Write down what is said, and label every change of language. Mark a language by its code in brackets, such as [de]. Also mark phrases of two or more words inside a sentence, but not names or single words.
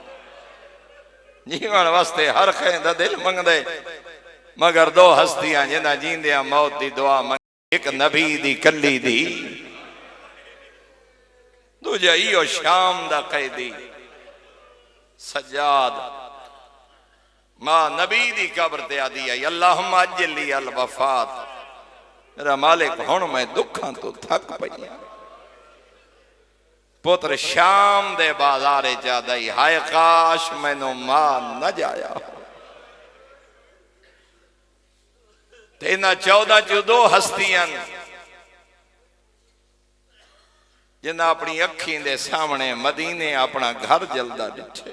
[pa] جیون واسطے ہر خیں دا دل منگدے، مگر 2 ہستیاں جنہاں جیندیاں موت دی دعا منگی. ایک نبی دی کلی دی، دوجا ایہو شام دا قیدی سجاد. ماں نبی دی قبر تے آدی آئی, [ar] اللهم عجل لي الوفاة. [pa] میرا مالک ہن میں دکھاں تو تھک پئی. پتر شام دے بازارے جادئی، ہائے کاش مینوں ماں نہ جایا. تے انہاں 14 چو 2 ہستیاں جنہاں اپنی اکھیں دے سامنے مدینے اپنا گھر جلدا دکھے.